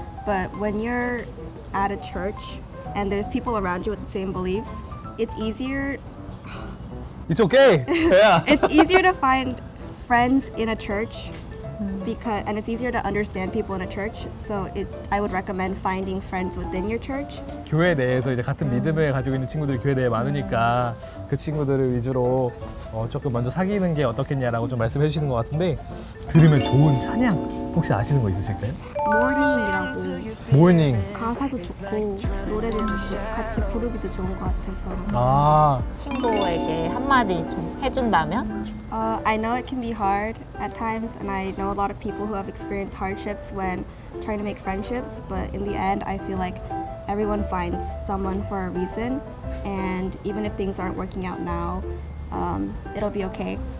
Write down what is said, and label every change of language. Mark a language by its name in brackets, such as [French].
[English] But when you're at a church and there's people around you with the same beliefs, it's easier It's okay. Yeah. it's easier to find friends in a church and it's easier to understand people in a church. So I would recommend finding friends within your church. [Korean] 교회 내에서 이제 같은 믿음을 가지고 있는 친구들이 교회 내에 많으니까 그 친구들을 위주로 조금 먼저 사귀는 게 어떻겠냐라고 좀 말씀해 주시는 것 같은데 들으면 좋은 찬양 혹시 아시는 거 있으실까요? Morning이라고 모닝. 가사도 좋고 노래도 좋고 같이 부르기도 좋은 것 같아서. 친구에게 한마디 좀 해준다면? [English] I know it can be hard at times, and I know a lot of people who have experienced hardships when trying to make friendships, but in the end, I feel like everyone finds someone for a reason, and even if things aren't working out now, it'll be okay.